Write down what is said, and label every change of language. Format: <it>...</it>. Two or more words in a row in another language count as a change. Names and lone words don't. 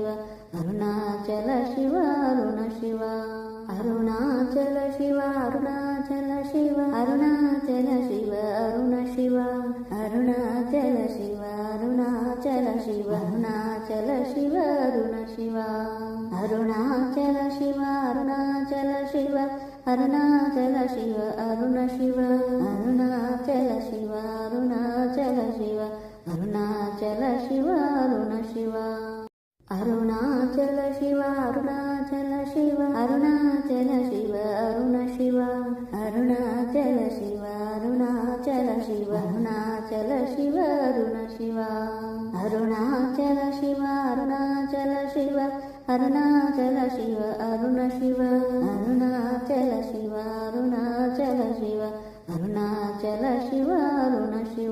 <ta>ಅರುಣಾಚಲ ಶಿವ ಅರುಣ ಶಿವ ಅರುಣಾಚಲ ಶಿವ ಅರುಣಾಚಲ ಶಿವ ಅರುಣಾಚಲ ಶಿವ ಅರುಣ ಶಿವ ಅರುಣಾಚಲ ಶಿವ ಅರುಣಾಚಲ ಶಿವ ಅರುಣಾಚಲ ಶಿವ ಅರುಣ ಶಿವ ಅರುಣಾಚಲ ಶಿವ ಅರುಣಾಚಲ ಶಿವ ಅರುಣಾಚಲ ಶಿವ ಅರುಣ ಶಿವ ಅರುಣಾಚಲ ಶಿವ ಅರುಣಾಚಲ ಶಿವ ಅರುಣಾಚಲ ಶಿವ ಅರುಣ ಶಿವ அருணாச்சல சிவ அருணாச்சல சிவ அருணாச்சல சிவ அருண சிவ அருணாச்சல சிவ அருணாச்சல சிவ அருணாச்சல சிவ அருண சிவ அருணாச்சல சிவ அருணாச்சல சிவ அருணாச்சல சிவ அருண சிவ அருணாச்சல சிவ அருணாச்சல சிவ அருணாச்சல சிவ அருண சிவ</ta>